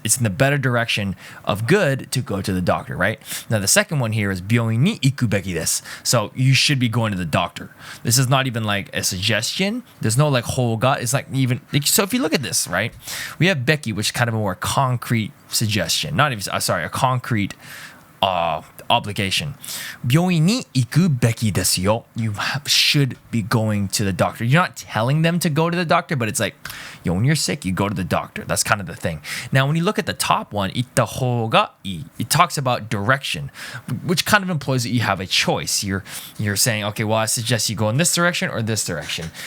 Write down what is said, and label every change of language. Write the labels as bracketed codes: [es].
[en] It's in the better direction of good to go to the doctor, right? Now the second one here is [ja] 病院に行くべきです. [en] So you should be going to the doctor. This is not even like a suggestion. There's no like whole gut. It's like even, so if you look at this, right? We have Becky, which is kind of a more concrete suggestion. Not even, sorry, a concrete obligation. [ja] 病院に行くべきですよ. [en] You should be going to the doctor. You're not telling them to go to the doctor, but it's like, when you're sick, you go to the doctor. That's kind of the thing. Now, when you look at the top one, [ja] 行った方がいい, [en] it talks about direction, which kind of implies that you have a choice. You're saying, okay, well, I suggest you go in this direction or this direction.